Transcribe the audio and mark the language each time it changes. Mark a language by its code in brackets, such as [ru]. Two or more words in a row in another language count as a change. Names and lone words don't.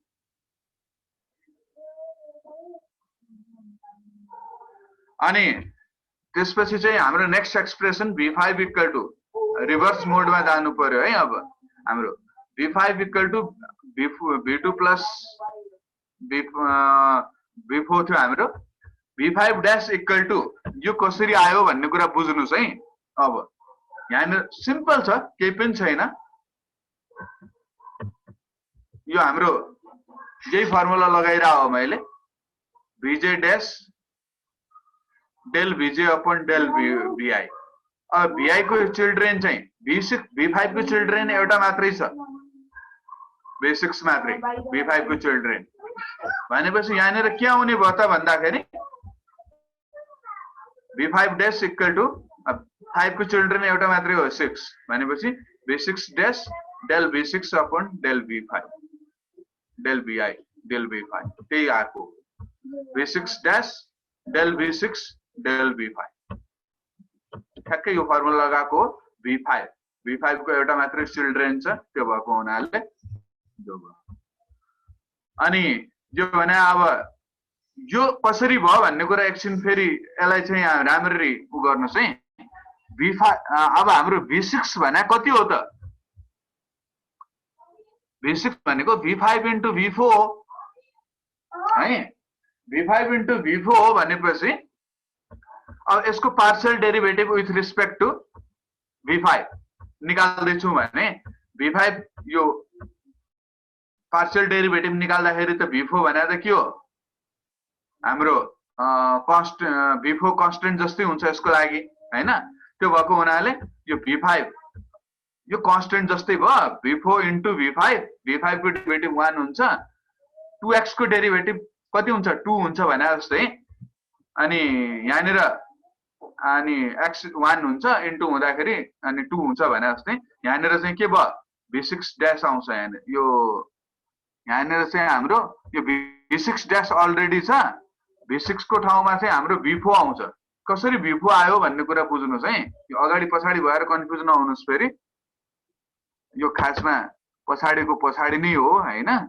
[ne] अनि त्यसपछि चाहिँ हाम्रो [en] next expression v5 equal to reverse modeमा [ne] जानु पर्यो है अब हाम्रो [en] v5 equal to v2 plus v4 [ne] थियो हाम्रो [en] v5 dash equal to [ne] यो कसरी आयो भन्ने कुरा बुझ्नुस् है अब यहाँ सिम्पल छ केही पनि छैन यो हाम्रो यही फर्मुला लगाइरा हो मैले [en] vj dash del vj upon del vi [ne] अब vi को चिल्ड्रेन चाहिँ v5 को चिल्ड्रेन एउटा मात्रै छ v6 मात्रै v5 को चिल्ड्रेन भनेपछि यहाँनिर के आउने भयो त भन्दाखेरि [en] v5 dash equal to 5 [ne] को चिल्ड्रेन एउटा मात्रै हो 6 भनेपछि [en] v6 dash del v6 upon del v5 del vi del v5 [ne] त्यही आको [en] v6 dash del v6 del v5 [ne] ठ्याक्कै यो फर्मुला लगाएको v5 को एउटा मात्रै चिल्ड्रेन छ त्यो भएको हुनाले जो भयो अनि यो भने अब यो कसरी भयो भन्ने कुरा एकछिन फेरि यसलाई चाहिँ राम्ररी उ गर्नुस् है v5 अब हाम्रो v6 भने कति हो त v6 भनेको [en] v5 into v4 [ne] हो है [en] v5 into v4 [ne] हो भनेपछि अब यसको [en] partial derivative with respect to v5 [ne] निकाल्दै छु भने v5 यो [en] partial derivative [ne] निकाल्दाखेरि त v4 भने त के हो हाम्रो v4 कन्स्टेन्ट जस्तै हुन्छ यसको लागि हैन त्यो भएको हुनाले यो v5 यो कन्स्टेन्ट जस्तै भयो [en] v4 into v5 [ne] को डेरिभेटिभ 1 हुन्छ 2x को डेरिभेटिभ कति हुन्छ 2 हुन्छ भने जस्तै अनि यहाँनिर अनि x 1 हुन्छ इन्टु हुँदाखेरि अनि 2 हुन्छ भने जस्तै यहाँनिर चाहिँ के भयो v6 ड्याश आउँछ यहाँनिर चाहिँ हाम्रो यो v6 ड्याश अलरेडी छ v6 को ठाउँमा चाहिँ हाम्रो v4 आउँछ कसरी v4 आयो भन्ने कुरा बुझ्नुस् है यो अगाडि पछाडी भएर कन्फ्युज नहुनुस् फेरि यो खासमा पछाडीको पछाडी नै हो हैन